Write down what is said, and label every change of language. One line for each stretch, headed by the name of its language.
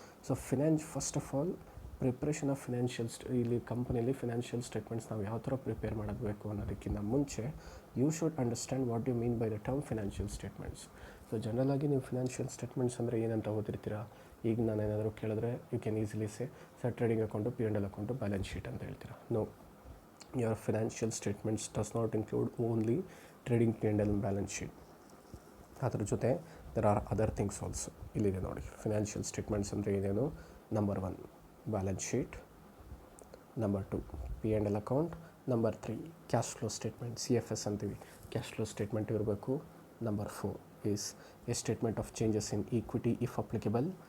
English: so first of all preparation of
Kannada: ಇಲ್ಲಿ ಕಂಪನಿಯಲ್ಲಿ financial statements ನಾವು ಯಾವ ಥರ ಪ್ರಿಪೇರ್ ಮಾಡಬೇಕು ಅನ್ನೋದಕ್ಕಿಂತ ಮುಂಚೆ
English: You should understand what you mean by the term financial statements.
Kannada: So ಜನರಲಾಗಿ ನೀವು ಫಿನಾನ್ಷಿಯಲ್ ಸ್ಟೇಟ್ಮೆಂಟ್ಸ್ ಅಂದರೆ ಏನಂತ ಓದಿರ್ತೀರಾ. ಈಗ ನಾನು ಏನಾದರೂ ಕೇಳಿದ್ರೆ
English: you can easily
Kannada: sir trading account, P&L account, balance sheet ಅಂತ ಹೇಳ್ತೀರಾ.
English: No, your financial statements does not include only trading, P&L and balance sheet.
Kannada: ಅದರ ಜೊತೆ
English: there are other things also.
Kannada: ಇಲ್ಲಿದೆ ನೋಡಿ, ಫಿನಾನ್ಷಿಯಲ್ ಸ್ಟೇಟ್ಮೆಂಟ್ಸ್ ಅಂದರೆ ಏನೇನು. Number 1 balance sheet, number 2 P&L account, number 3 cash flow statement, CFS ಅಂತೀವಿ, cash flow statement ಇರಬೇಕು.
English: Number 4 is a statement of changes in equity if applicable.